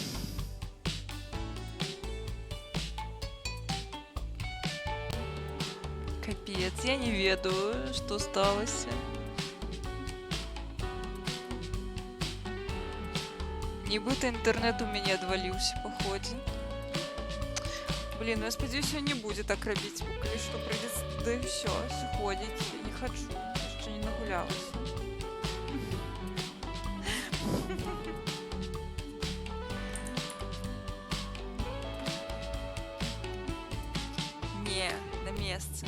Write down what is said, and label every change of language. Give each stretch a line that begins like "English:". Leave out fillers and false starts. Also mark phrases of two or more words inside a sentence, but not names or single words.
Belarusian: Капец, я не ведаю, что сталося. Нібито інтернет у мяне адваліўся па ходзе. Блин, ну я спадзяюся, не будзе так рабіць, бо калі што прыйдзецца, да і ўсё, сыходзіць. Я не хачу, яшчэ не нагулялася. Не, на месцы.